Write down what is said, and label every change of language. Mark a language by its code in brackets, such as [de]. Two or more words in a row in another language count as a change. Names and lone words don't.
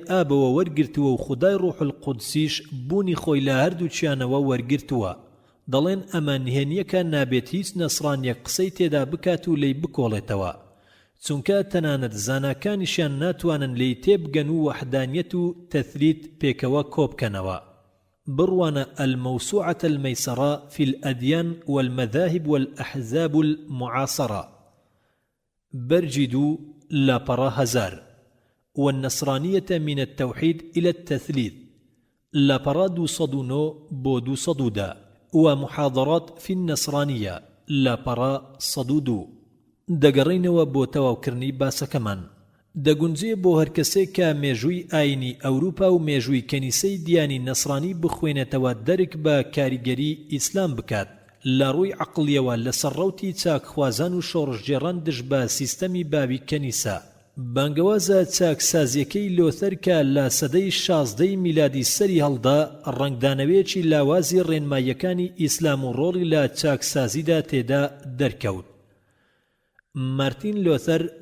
[ckb] ئابەوە وەرگرتووە و خودای ڕوح القودسیش بوونی خۆی لە هەردووچیانەوە وەرگرتووە دەڵێن ئەمە نهێنیەکە نابێت هیچ نەسڕانیەک قسەی تێدا بکات و لێی بکۆڵێتەوە چونکە تەنانەت زاناکانیشیان ناتوانن لێی تێبگەن و وەحدانیەت و تەثلیت پێکەوە کۆبکەنەوە بڕوانە الموسوعة الميسرة في الأديان والمذاهب والأحزاب المعاصرة برجدو لاپەڕە هەزار والنصرانية من التوحيد إلى التثليث لاپەڕە 209 بۆ 210 ومحاضرات في النصرانية لاپەڕە 102 دەگەڕینەوە بۆ تەواوکردنی باسەکەمان دەگونجێ بۆ هەر کەسێک کە مێژووی ئاینی ئەوروپا و مێژووی کەنیسەی دیانی نەسڕانی بخوێنێتەوە دەرک بە کاریگەری ئیسلام بکات لە ڕووی عەقڵیەوە لەسەر ڕەوتی چاکخوازان و شۆڕژگێڕان دژ بە سیستەمی باوی کەنیسە بانگەوازە چاکسازیەکەی لۆتەر کە لە سەدەی 16 میلادی سەری هەڵدا ڕەنگدانەوەیەکی لاوازی ڕێنماییەکانی ئیسلام و ڕۆڵی لە چاکسازیدا تێدا دەرکەوت مارتین لۆتەر